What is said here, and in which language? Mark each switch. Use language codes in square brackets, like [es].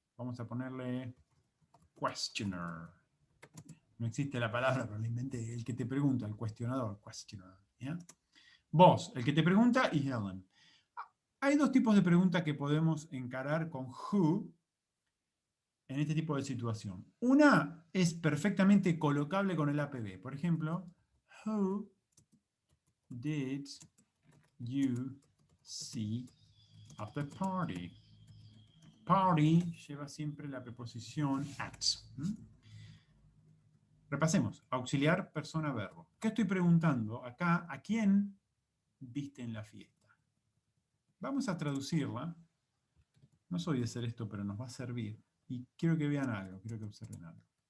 [es] Vamos a ponerle questioner. No existe la palabra, pero la inventé. El que te pregunta, el cuestionador, questioner. ¿Ya? Vos, el que te pregunta, y Helen. Hay dos tipos de preguntas que podemos encarar con who en este tipo de situación. Una es perfectamente colocable con el APB. Por ejemplo, [en] who did you see at the party? [es] Party lleva siempre la preposición at. Repasemos. Auxiliar, persona, verbo. ¿Qué estoy preguntando acá? ¿A quién viste en la fiesta? Vamos a traducirla. No soy de hacer esto, pero nos va a servir. Y quiero que vean algo, quiero que observen algo.